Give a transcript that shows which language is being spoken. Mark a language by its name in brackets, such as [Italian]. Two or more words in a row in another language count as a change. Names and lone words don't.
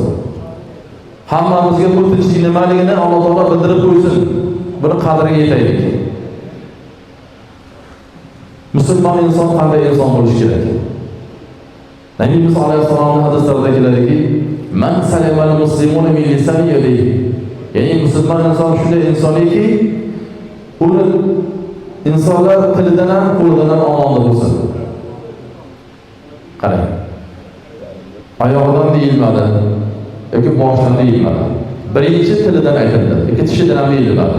[Uzbek] Hammamizga bu tinchlik nimaligini Alloh taolo bildirib qo'ysin. Buni qadriga yetaylik. Musulmon inson qanday inson bo'lishi kerak? Nabiyimiz alayhissalomning hadislarida keladiki, [Arabic] "من سلم المسلمون من لسانه ويده." [Uzbek] Ya'ni musulmon inson shunday insoniki, uni insonlar tilidan ham, qo'lidan ham omonda bo'lsin. Qarang. Oyog'idan deyilmadi yoki boshidan deyilmadi. Birinchi tilidan aytildi, yoki tishidan ham deyilmadi.